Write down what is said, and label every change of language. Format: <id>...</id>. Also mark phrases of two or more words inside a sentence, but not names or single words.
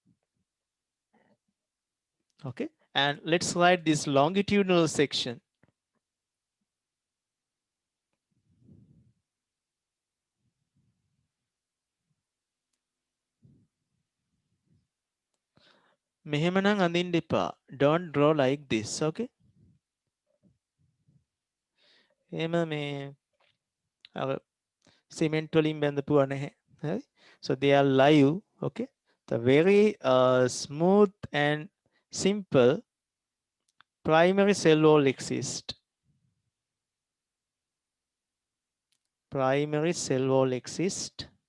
<en>Okay, and let's write this longitudinal section.</en> <si>මෙහෙම නම් අඳින්න එපා.</si> <en>Don't draw like this, okay?</en> <si>එහෙම මේ අර සිමෙන්ට් වලින් බැඳපුවා නැහැ.</si> <en>Right? So they are live. Okay, the very smooth and simple primary cell wall exists. Primary cell wall exists.</en>